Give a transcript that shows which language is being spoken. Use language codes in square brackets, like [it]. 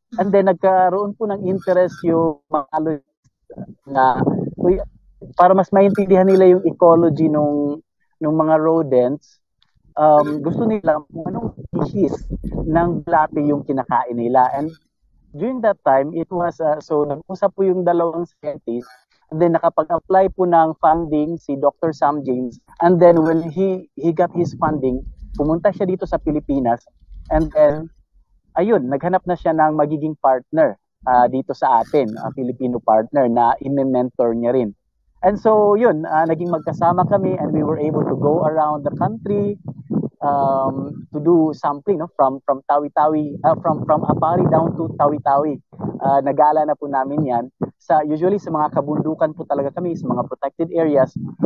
[tl] And then nagkaroon po ng interest yung mga na para mas maintindihan nila yung ecology nung mga rodents. Gusto nila anong species ng bulate yung kinakain nila. [en] And during that time, it was so [tl] nag-usap po yung dalawang scientists. And then nakapag-apply po ng funding si Dr. Sam James. [en] And then when he got his funding, [tl] pumunta siya dito sa Pilipinas. And then, ayun, naghanap na siya ng magiging partner dito sa atin, Filipino partner na i-mentor niya rin. [en] And so, [tl] yun, naging magkasama kami [en] and we were able to go around the country to do sampling from Tawi-Tawi, from Apari down to Tawi-Tawi. [tl] Nagala na po namin yan. Usually sa mga kabundukan po talaga kami, sa mga protected areas.